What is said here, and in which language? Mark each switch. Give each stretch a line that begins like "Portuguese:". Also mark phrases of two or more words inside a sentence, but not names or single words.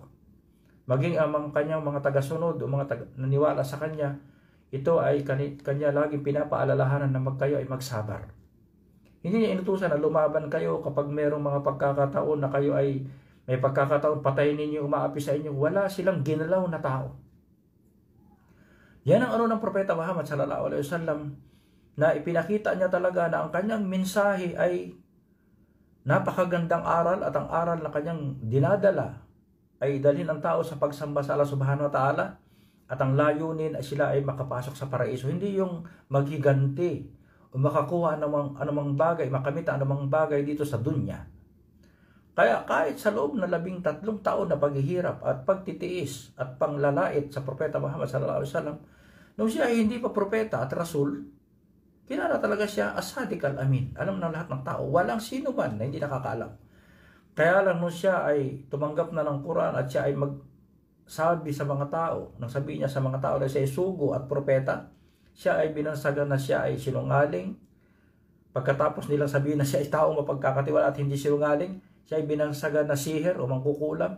Filipino: Maging ang kanyang mga tagasunod o mga naniwala sa kanya, ito ay kanya laging pinapaalalahanan na kayo ay magsabar. Hindi niya inutusan na lumaban kayo kapag mayroong mga pagkakataon na kayo ay may pagkakataon patayin ninyo, umaapi sa inyo. Wala silang ginalaw na tao. Yan ang ng Propeta Muhammad
Arabic: صلى الله عليه وسلم,
Filipino: na ipinakita niya talaga na ang kanyang mensahe ay napakagandang aral, at ang aral na kanyang dinadala ay dalhin ang tao sa pagsamba sa Allah
Arabic: سبحانه وتعالى,
Filipino: at ang layunin ay sila ay makapasok sa paraiso. Hindi yung maghiganti o makakuha anumang bagay, makamit anumang bagay dito sa dunya. Kaya kahit sa loob na 13 taon na paghihirap at pagtitiis at panglalait sa Propeta Muhammad
Arabic: صلى الله عليه وسلم,
Filipino: nung siya ay hindi pa propeta at rasul, kilala talaga siya as Sadiq al-Amin. Alam ng lahat ng tao. Walang sino man na hindi nakakaalam. Kaya lang nung siya ay tumanggap na ng Quran at siya ay magsabi sa mga tao, nang sabihin niya sa mga tao na siya ay sugo at propeta, siya ay binansagan na siya ay sinungaling. Pagkatapos nilang sabihin na siya ay taong mapagkakatiwala at hindi sinungaling, siya ay binansagan na sihir o mangkukulam.